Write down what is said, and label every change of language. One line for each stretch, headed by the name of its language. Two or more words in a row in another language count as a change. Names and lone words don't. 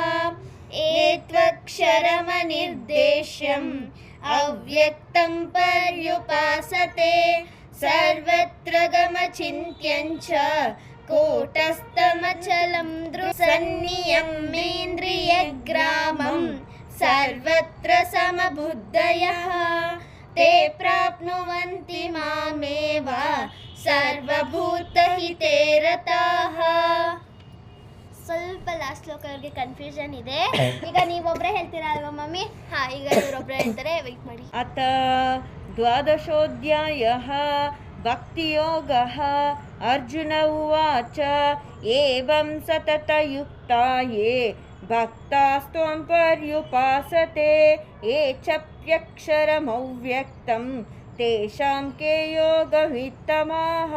Sanskrit: ಏತ್ವಕ್ಷರಮನಿರ್ದೇಶ್ಯಂ ಅವ್ಯಕ್ತಂ ಪರ್ಯುಪಾಸತೆ ಸರ್ವತ್ರ ಗಮಚಿಂತ್ಯಂಚ ಕೂಟಸ್ಥಮಚಲಂ ಸನ್ನಿಯಮ್ಮೇಂದ್ರಿಯಗ್ರಾಮಂ ಸರ್ವತ್ರ ಸಮಬುದ್ಧಯಃ ತೇ ಪ್ರಾಪ್ನುವಂತಿ ಮಾಮೇವ ಸರ್ವಭೂತಹಿತೇ ರತಾಃ.
Kannada: ಸ್ವಲ್ಪ ಲಾಸ್ಟ್ ಶ್ಲೋಕ ಅವ್ರಿಗೆ ಕನ್ಫ್ಯೂಷನ್ ಇದೆ. ಈಗ ನೀವೊಬ್ಬರೇ ಹೇಳ್ತೀರಾ ಅಲ್ವಾ ಮಮ್ಮಿ? ಹಾಂ, ಈಗ ಇವರೊಬ್ಬರೇ ಹೇಳ್ತಾರೆ, ವೆಯ್ಟ್ ಮಾಡಿ.
Sanskrit: ಅಥ 12ೋऽಧ್ಯಾಯಃ. ಭಕ್ತಿಯೋಗಃ. ಅರ್ಜುನ ಉವಾಚ ಏವಂ ಸತತಯುಕ್ತಾ ಯೇ ಭಕ್ತಾಸ್ತ್ವಾಂ ಪರ್ಯುಪಾಸತೆ ಯೇ ಚಾಪ್ಯಕ್ಷರಮವ್ಯಕ್ತಂ ತೇಷಾಂ ಕೇ ಯೋಗಮಿತ್ತಮಃ.